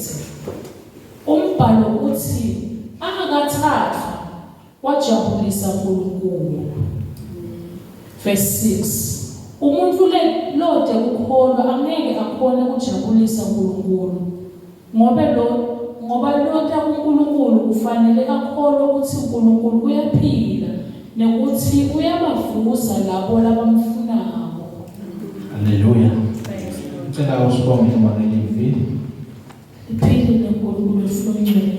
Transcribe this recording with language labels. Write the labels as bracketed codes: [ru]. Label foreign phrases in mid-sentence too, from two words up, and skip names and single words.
[ss] Umbhalo uthi angakathathwa wajabulisa uNkulunkulu. Verse 6. Umuntu lode ukukholwa angeke akhone ukujabulisa uNkulunkulu ngoba lode uNkulunkulu kufanele akholwe ukuthi uNkulunkulu uyaphila nokuthi uyabavuza labo labamfunayo. Haleluya. Ngicela usibonge noma ngelivi. Iphile uNkulunkulu ehlonyweni.